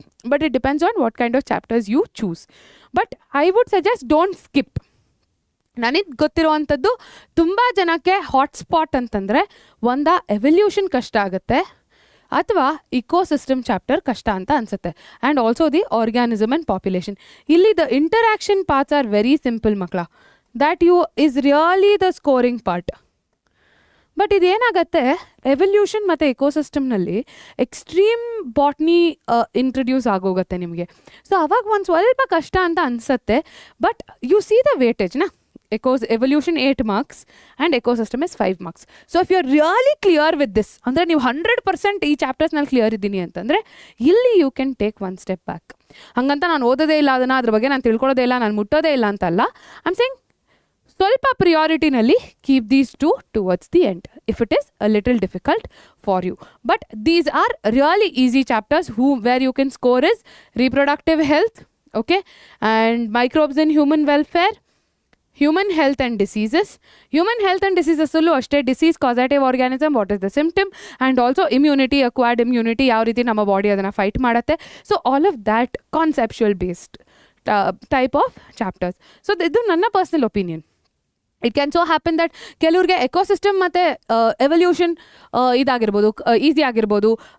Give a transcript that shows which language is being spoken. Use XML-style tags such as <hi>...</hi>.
<en>But it depends on what kind of chapters you choose. But I would suggest don't skip.</en> <kn>ನನಗೆ ಗೊತ್ತಿರುವಂಥದ್ದು ತುಂಬ ಜನಕ್ಕೆ hotspot ಅಂತಂದರೆ ಒಂದ evolution ಕಷ್ಟ ಆಗುತ್ತೆ ಅಥವಾ ಇಕೋಸಿಸ್ಟಮ್ ಚಾಪ್ಟರ್ ಕಷ್ಟ ಅಂತ ಅನಿಸುತ್ತೆ.</kn> <en>And also the organism and population. ಇಲ್ಲಿ the interaction parts are very simple ಮಕ್ಕಳ. That you is really the scoring part. But</en> <kn>ಇದೇನಾಗತ್ತೆ, evolution ಮತ್ತು ಎಕೋಸಿಸ್ಟಮ್ನಲ್ಲಿ ಎಕ್ಸ್ಟ್ರೀಮ್ ಬಾಟ್ನಿ ಇಂಟ್ರಡ್ಯೂಸ್ ಆಗೋಗುತ್ತೆ ನಿಮಗೆ. ಸೊ ಅವಾಗ ಒಂದು ಸ್ವಲ್ಪ ಕಷ್ಟ ಅಂತ ಅನಿಸುತ್ತೆ.</kn> <en>But you see the ವೇಟೇಜ್ನ. Evolution 8 marks and ecosystem is 5 marks. So if you are really clear with this,</en> <kn>ಅಂದರೆ ನೀವು 100% ಈ ಚಾಪ್ಟರ್ಸ್ನಲ್ಲಿ ಕ್ಲಿಯರ್ ಇದ್ದೀನಿ ಅಂತಂದರೆ ಇಲ್ಲಿ</kn> <en>You can take 1 step back.</en> <kn>ಹಾಗಂತ ನಾನು ಓದೋದೇ ಇಲ್ಲ ಅದನ್ನು, ಅದ್ರ ಬಗ್ಗೆ ನಾನು ತಿಳ್ಕೊಳ್ಳೋದೇ ಇಲ್ಲ, ನಾನು ಮುಟ್ಟೋದೇ ಇಲ್ಲ ಅಂತಲ್ಲ.</kn> <en>I am saying ಸ್ವಲ್ಪ ಪ್ರಿಯಾರಿಟಿನಲ್ಲಿ keep these two towards the end if it is a little difficult for you. But these are really easy chapters where you can score is reproductive health, okay, and microbes in human welfare, human health and diseases. Human health and diseases</en> <kn>ಅಲ್ಲೂ ಅಷ್ಟೇ,</kn> <en>disease, causative organism, what is the symptom, and also immunity, acquired immunity,</en> <kn>ಯಾವ ರೀತಿ ನಮ್ಮ body ಅದನ್ನು fight ಮಾಡುತ್ತೆ.</kn> <en>So all of that conceptual based type of chapters. ಸೊ</en> <kn>ಇದು ನನ್ನ</kn> <en>Personal opinion. It can so happen that</en> <kn>ಕೆಲವ್ರಿಗೆ ಎಕೋಸಿಸ್ಟಮ್ ಮತ್ತು evolution ಇದಾಗಿರ್ಬೋದು, easy ಆಗಿರ್ಬೋದು.</kn>